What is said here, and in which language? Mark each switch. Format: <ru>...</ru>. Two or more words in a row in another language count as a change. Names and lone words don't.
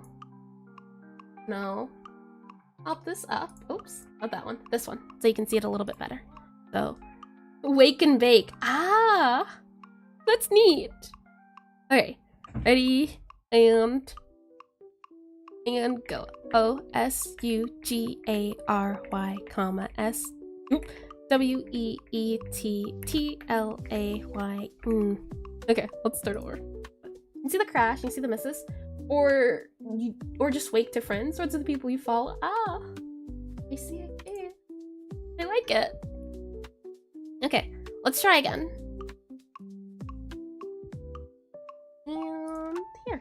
<en>No. Pop this up. Oops, not that one. This one. So you can see it a little bit better. So, wake and bake. Ah! That's neat. Okay. Ready? And go. O-S-U-G-A-R-Y, comma, S. W-E-E-T-T-L-A-Y. Okay, let's start over. You can see the crash, you can see the misses. Or just wake to friends, or to the people you follow. Ah, I see it here. I like it. Okay, let's try again. And here.</en>